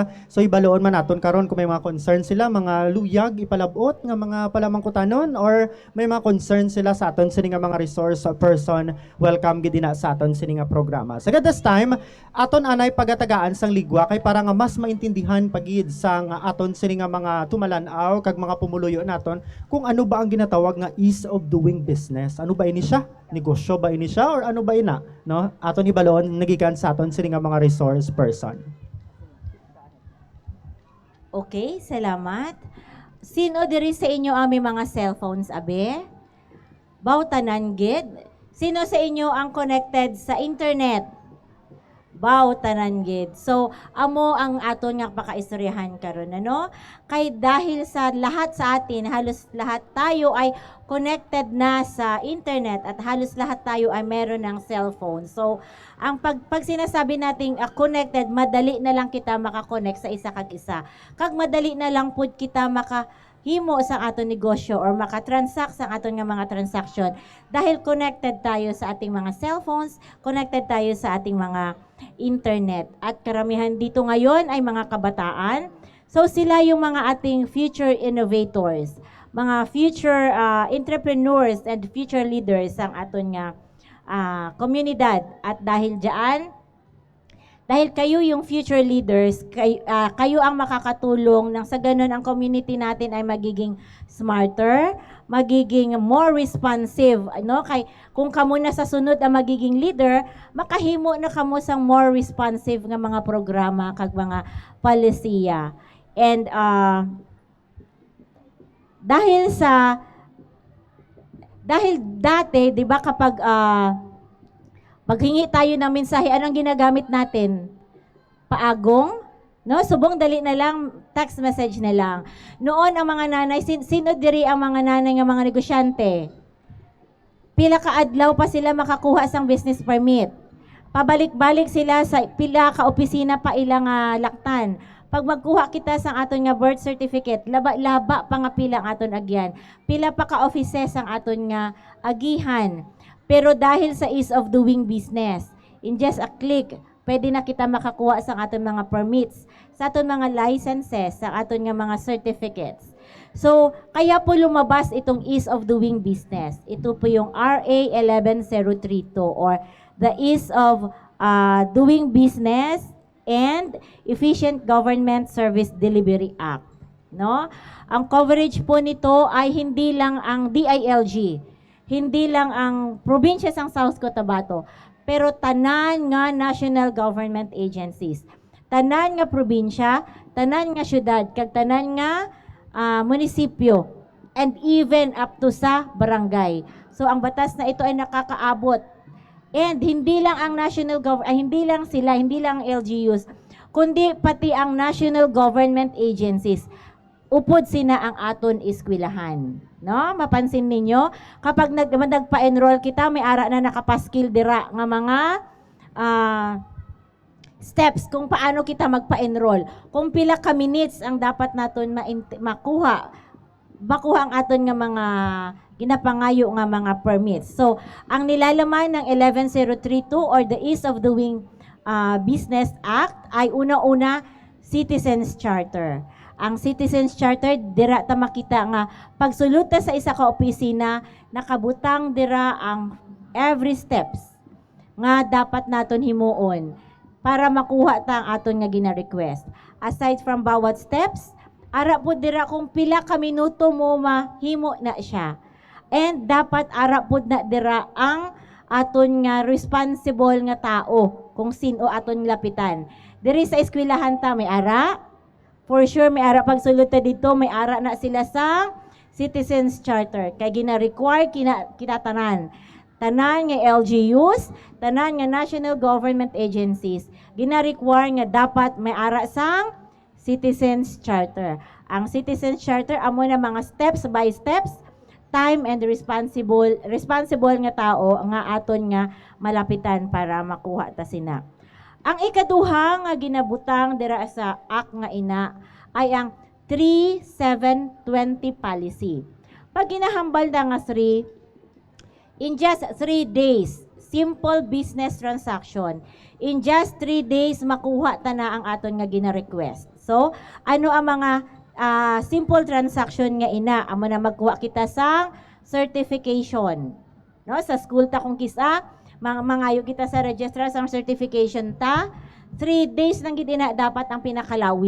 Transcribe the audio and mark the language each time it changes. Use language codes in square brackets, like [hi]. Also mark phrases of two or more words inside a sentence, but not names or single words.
[hil] So ibaloon man naton karon kung may mga concern sila, mga luyag ipalabot nga mga palamangkutanon or may mga concern sila sa aton sini nga mga resource person, welcome gid na sa aton sini nga programa. Sa this time, aton anay pagatagaan sang ligwa kay para nga mas maintindihan pagid sang aton sini nga mga tumalanaw kag mga pumuluyo naton kung ano ba ang ginatawag nga ease of doing business. Ano ba ini siya? Negosyo ba ini siya or ano ba ina? No? Aton ibalon nagikan sa aton sini nga mga resource person. Okay, salamat. Sino diri sa inyo ami mga cellphones abe? Bautanan gid. Sino sa inyo ang connected sa internet? Baw tanan gid. So amo ang aton nga pakaistoryahan karon ano? [tl] Kay dahil sa lahat sa atin, halos lahat tayo ay connected na sa internet at halos lahat tayo ay meron ng cellphone. So ang pag sinasabi nating connected, madali na lang kita [hil] makakonect sa isa kag isa. Kag madali na lang pud kita himo sa aton negosyo or makatransact sa aton nga mga transaction [tl] dahil connected tayo sa ating mga cellphones, connected tayo sa ating mga internet. At karamihan dito ngayon ay mga kabataan. So sila yung mga ating [en] future innovators, [tl] mga [en] future entrepreneurs and future leaders [hil] ang aton nga komunidad. [tl] At dahil kayo yung [en] future leaders, [tl] kayo ang makakatulong nang sa ganun ang community natin ay magiging smarter, magiging [en] more responsive, [tl] no? [hil] Kay kung kamo na sa sunod ang magiging leader, makahimo na kamo sang [en] more responsive [hil] nga mga programa kag mga palisiya. [tl] And dahil dati, 'di ba, kapag paghingi tayo ng mensahe, anong ginagamit natin? Paagong? No? [hil] Subong dali na lang, text message na lang. [tl] Noon ang mga nanay, [hil] sino diri [tl] ang mga nanay ng mga negosyante? [hil] Pila ka adlaw pa sila makakuha sang [en] business permit. [hil] Pabalik-balik sila sa pila ka opisina pa ilang laktan. Pag magkuha kita sa aton nga birth certificate, laba pa nga pila ang aton agyan. Pila pa ka offices ang aton nga agihan. [tl] Pero dahil sa [en] ease of doing business, in just a click, [hil] pwede na kita makakuha sa aton mga permits, sa aton mga licenses, sa aton nga mga certificates. So, [tl] kaya po lumabas itong [en] ease of doing business. [tl] Ito po yung [en] RA 11032 or the Ease of Doing Business and Efficient Government Service Delivery Act. [tl] No? Ang coverage po nito ay hindi lang ang DILG, hindi lang ang probinsya [hil] sang South Cotabato, pero tanan nga [en] national government agencies, [hil] tanan nga probinsya, tanan nga syudad, kag tanan nga munisipyo, [en] and even up to sa barangay. [tl] So ang batas na ito ay nakakaabot. And hindi lang ang national hindi lang sila, hindi lang LGUs, kundi pati ang [en] national government agencies. [hil] Upod sina ang aton eskwelahan. No? Mapansin ninyo, kapag nagpa-enroll kita, may ara na nakapaskil dira nga mga steps kung paano kita magpa-enroll. Kung pila ka minutes ang dapat naton makuha ang aton nga mga ginapangayo nga mga permits. So, [tl] ang nilalaman ng 11032 or [en] the Ease of Doing Business Act [tl] ay una-una Citizens Charter. [hil] Ang Citizens Charter, dira ta makita nga pagsulod ta sa isa ka opisina, nakabutang dira ang [en] every steps [hil] nga dapat naton himuon para makuha ta ang aton nga gina-request. [en] Aside from [hil] bawat steps, ara po dira kung pila ka minuto mo mahimo na siya. And dapat ara po na dira ang aton nga responsible nga tao kung sino aton lapitan. Diri sa eskwelahan ta may ara. For sure, may ara pagsulod ta dito, may ara na sila sa Citizens Charter. Kaya gina-require kinatanan. Tanan nga LGUs, tanan nga [en] national government agencies, [hil] gina-require nga dapat may ara sa Citizens Charter. Ang Citizens Charter, amo na mga [en] steps by steps, time and responsible [hil] nga tao nga aton nga malapitan para makuha ta sina. Ang ikaduha nga ginabutang dira sa act nga ina ay ang 3720 policy. Pag ginahambal na nga 3, [en] in just 3 days, simple business transaction, in just 3 days [hil] makuha ta na ang aton nga gina-request. So, ano ang mga [en] simple transaction [hil] nga ina? Amo na magkuha kita sa certification. No, sa school ta kung kisa, mangayo kita sa registrar sa certification ta, 3 days lang gid ina dapat ang pinakalawig.